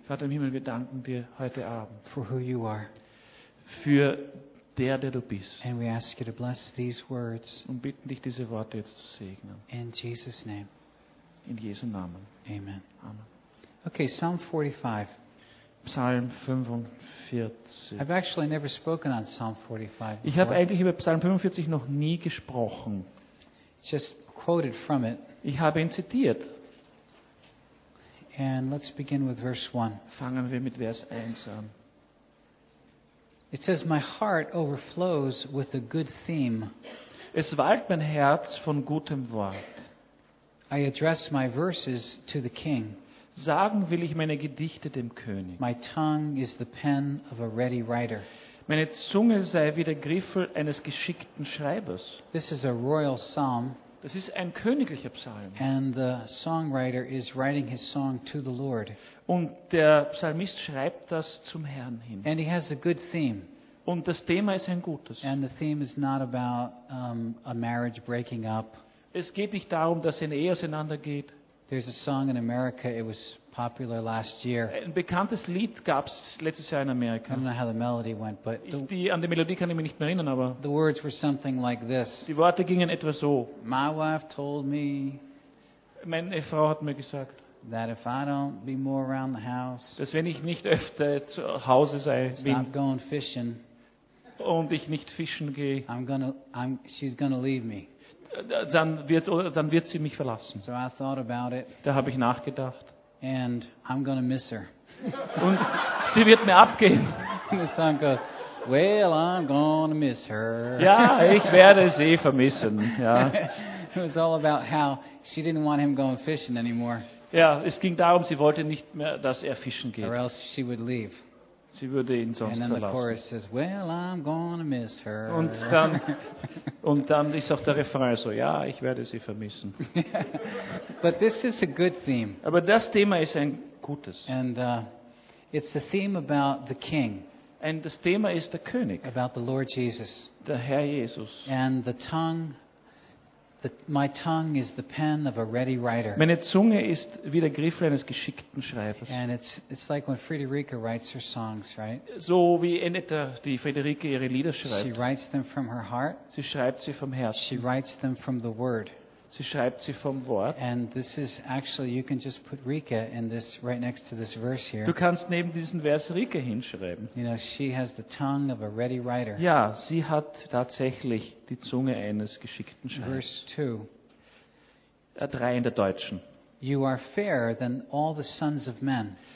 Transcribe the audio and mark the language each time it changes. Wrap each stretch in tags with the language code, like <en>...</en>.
<de>Vater im Himmel, wir danken dir heute Abend.</de> <en>For who you are.</en> <de>Für der, der du bist.</de> <en>And we ask you to bless these words.</en> <de>Und bitten dich, diese Worte jetzt zu segnen.</de> <en>In Jesus' name.</en> <de>In Jesu Namen. Amen. Amen.</de> <en>Okay, Psalm 45.</en> <de>Psalm 45.</de> <en>I've actually never spoken on Psalm 45.</en> <de>Ich habe eigentlich über Psalm 45 noch nie gesprochen.</de> <en>Just quoted from it.</en> <de>Ich habe ihn zitiert.</de> <en>And let's begin with verse 1.</en> <de>Fangen wir mit Vers 1 an.</de> <en>It says, "My heart overflows with a good theme."</en> <de>Es wallt mein Herz von gutem Wort.</de> <en>I address my verses to the king.</en> <de>Sagen will ich meine Gedichte dem König.</de> <en>My tongue is the pen of a ready writer.</en> <de>Meine Zunge sei wie der Griffel eines geschickten Schreibers.</de> <en>This is a royal psalm.</en> <de>Das ist ein königlicher Psalm.</de> <en>And the songwriter is writing his song to the Lord.</en> <de>Und der Psalmist schreibt das zum Herrn hin.</de> <en>And he has a good theme.</en> <de>Und das Thema ist ein gutes.</de> <en>And the theme is not about a marriage breaking up.</en> <de>Es geht nicht darum, dass eine Ehe auseinandergeht.</de> <en>There's a song in America. It was popular last year.</en> <de>Ein bekanntes Lied gab es letztes Jahr in Amerika.</de> <en>I don't know how the melody went, but</en> <de>an die Melodie kann ich mich nicht mehr erinnern, aber</de> <en>the words were something like this.</en> <de>Die Worte gingen etwa so.</de> <en>My wife told me.</en> <de>Meine Frau hat mir gesagt.</de> <en>That if I don't be more around the house.</en> <de>Dass wenn ich nicht öfter zu Hause sei,</de> <en>stop going fishing.</en> <de>Und ich nicht fischen gehe.</de> <en>She's gonna leave me.</en> <de>Dann wird sie mich verlassen.</de> <en>So I thought about it.</en> <de>Da habe ich nachgedacht.</de> <en>And I'm gonna miss her.</en> <de>Und sie wird mir abgehen.</de> <en>The song goes, "Well, I'm gonna miss her."</en> <de>Ja, ich werde sie vermissen. Ja.</de> <en>It was all about how she didn't want him going fishing anymore.</en> <de>Ja, es ging darum, sie wollte nicht mehr, dass er fischen geht.</de> <en>Or else she would leave.</en> <de>Sie würde ihn sonst</de> <en>and then the</en> <de>verlassen.</de> <en>Chorus says, "Well, I'm gonna miss her."</en> <de>Und dann ist auch der Refrain so, ja, ich werde sie vermissen.</de> <en>But this is a good theme.</en> <de>Aber das Thema ist ein gutes.</de> <en>And it's a theme about the king.</en> <de>Und das Thema ist der König.</de> <en>About the Lord Jesus.</en> <de>Der Herr Jesus.</de> <en>And the tongue, my tongue is the pen of a ready writer.</en> <de>Meine Zunge ist wie der Griffel eines geschickten Schreibers.</de> <en>And it's like when Friederike writes her songs, right?</en> <de>So wie Annette, die Friederike ihre Lieder schreibt.</de> <en>She writes them from her heart.</en> <de>Sie schreibt sie vom Herzen.</de> <en>She writes them from the word.</en> <de>Sie schreibt sie vom Wort.</de> <en>And this is actually, you can just put Rika in this right next to this verse here.</en> <de>Du kannst neben diesen Vers Rika hinschreiben.</de> <en>You know, she has the tongue of a ready writer.</en> <de>Ja, sie hat tatsächlich die Zunge eines geschickten Schreibers.</de> <en>Verse 2.</en> <de>3 in der Deutschen.</de> <en>You are fairer than all the sons of men.</en>